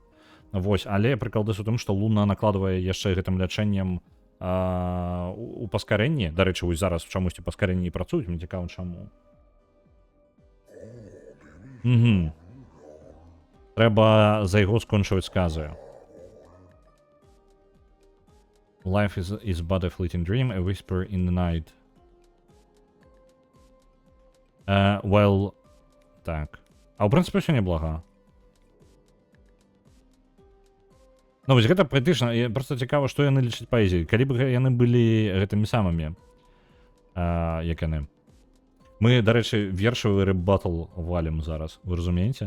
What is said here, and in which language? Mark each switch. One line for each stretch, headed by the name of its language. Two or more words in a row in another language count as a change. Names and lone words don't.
Belarusian: Вось, але прыкладыс у тым, што Луна накладвае яшчэ гэтым лячэннем у паскарэнні. Дарэчы, вось зараз чамусьці паскарэнні працуюць, мне цікава, чаму. Угу. Трэба за яго скончваць сказы.
English: Life is but a fleeting dream, a whisper in the night. Well,
Belarusian: так. А ў прынцыпе ўсё неблага. Ну вось гэта паэтычна, проста цікава, што яны лічаць паэзіяй. Калі б яны былі гэтымі самымі, як яны. Мы, дарэчы, вершавы рэп-батл валім зараз, вы разумееце?